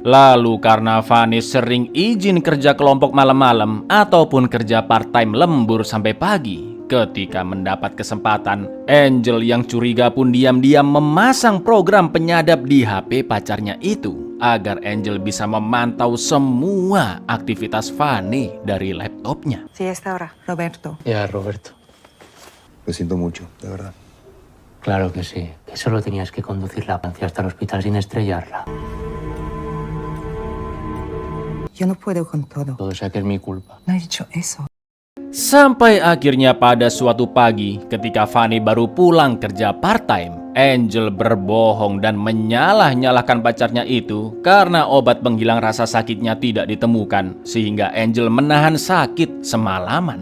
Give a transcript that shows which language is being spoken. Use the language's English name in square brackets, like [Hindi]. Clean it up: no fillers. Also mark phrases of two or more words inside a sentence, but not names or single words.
[Indonesian] Lalu karena Vane sering izin kerja kelompok malam-malam ataupun kerja part-time lembur sampai pagi, ketika mendapat kesempatan, Angel yang curiga pun diam-diam memasang program penyadap di HP pacarnya itu agar Angel bisa memantau semua aktivitas Vane dari laptopnya. [Spanish] Sí, esta hora, Roberto. Ya, Roberto. Lo siento mucho, de verdad. Claro que sí, que solo tenías que conducir la ambulancia hasta el hospital sin estrellarla. Yo no puedo con todo. Todo sea que es mi culpa. No he dicho eso. [Indonesian] Sampai akhirnya pada suatu pagi ketika Fanny baru pulang kerja part-time, Angel berbohong dan menyalah-nyalahkan pacarnya itu karena obat penghilang rasa sakitnya tidak ditemukan, sehingga Angel menahan sakit semalaman.